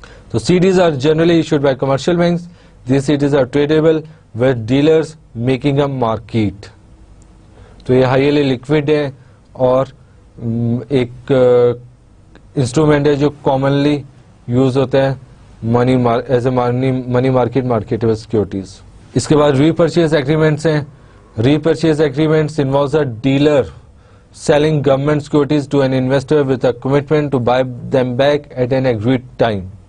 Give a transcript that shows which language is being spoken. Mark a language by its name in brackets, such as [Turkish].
[English] تو CDs are generally issued by commercial banks. These CDs are tradable with dealers making a market. [Urdu] تو یہ highly liquid ہے اور ایک انسٹرومنٹ ہے جو کامنلی یوز ہوتا ہے as a money marketable securities. اس کے بعد ری پرچیز ایگریمنٹس ہیں. [English] Repurchase agreements involves a dealer selling government securities to an investor with a commitment to buy them back at an agreed time.